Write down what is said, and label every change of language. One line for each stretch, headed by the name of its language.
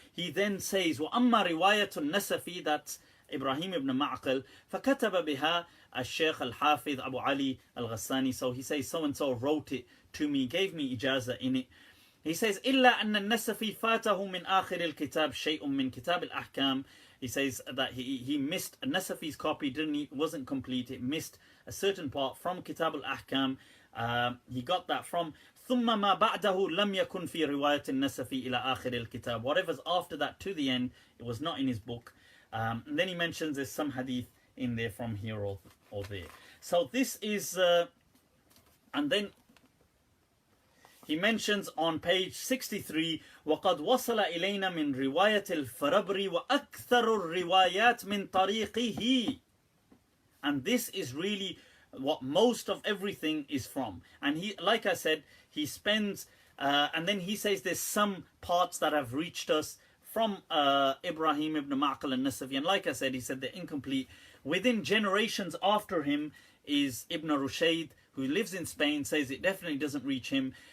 English: He then says,
Arabic: وَأَمَّا رِوَايَةُ النَّسَفِ, that's Ibrahim ibn Ma'qal, فَكَتَبَ بِهَا الشيخ الحافظ Abu Ali al-Ghassani.
English: So he says, so-and-so wrote it to me, gave me ijaza in it. He says,
Arabic: إِلَّا أَنَّ النَّسَفِ فَاتَهُ مِنْ آخِرِ الْكِتَابِ شَيْءٌ مِنْ كِتَابِ الْأَحْكَامِ.
English: He says that he missed, Nasafi's copy wasn't complete, it missed a certain part from Kitab al-Ahkam. He got that from
Arabic: ثم ما بعده لم يكن في رواية النسف إلى آخر الكتاب.
English: Whatever's after that to the end, it was not in his book. And then he mentions there's some hadith in there from here or there. So this is, and then he mentions on page 63,
Arabic: وقد وصل إلينا من رواية الفربري وأكثر الروايات من طريقه.
English: And this is really what most of everything is from. And he, like I said, he spends, and then he says there's some parts that have reached us from Ibrahim Ibn Amatel and Nasafi. And like I said, he said they're incomplete. Within generations after him is Ibn Rushayd, who lives in Spain, says it definitely doesn't reach him.